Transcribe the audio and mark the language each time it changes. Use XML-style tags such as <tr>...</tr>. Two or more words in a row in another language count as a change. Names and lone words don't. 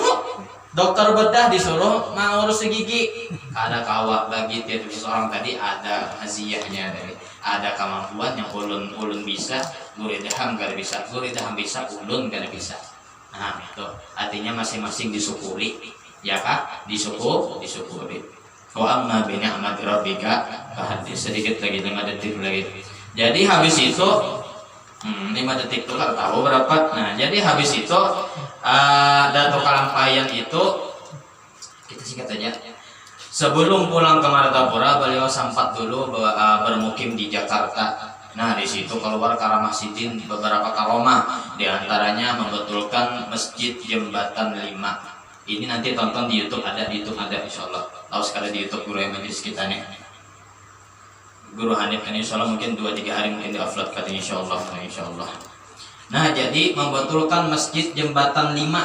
<id>Dokter bedah disuruh mengurus gigi. Ada kawat bagi tiap seorang tadi ada haziyahnya dari. Ada kemampuan yang ulun bisa, guru daham gak bisa, guru daham bisa, ulun gak bisa. Nah itu artinya masing-masing disyukuri, ya kak, disyukuri.</id> <ar>Wa amma bi ni'mati rabbika fahadits.</ar> <id>Sedikit lagi 5 detik lagi. Jadi habis itu 5 detik itu kan tahu berapa. Nah jadi habis itu Datuk Kalampayan itu kita singkat aja. Sebelum pulang ke Martapura, beliau sempat dulu bermukim di Jakarta. Nah, di situ keluar karamah sidin beberapa karomah, di antaranya membetulkan Masjid Jembatan 5. Ini nanti tonton di YouTube ada insyaallah. Tahu sekali di YouTube Guru Majlis kita nih. Guru Hanif kan insyaallah mungkin 2-3 hari mungkin di-upload kan insyaallah. Nah, jadi membetulkan Masjid Jembatan 5.</id>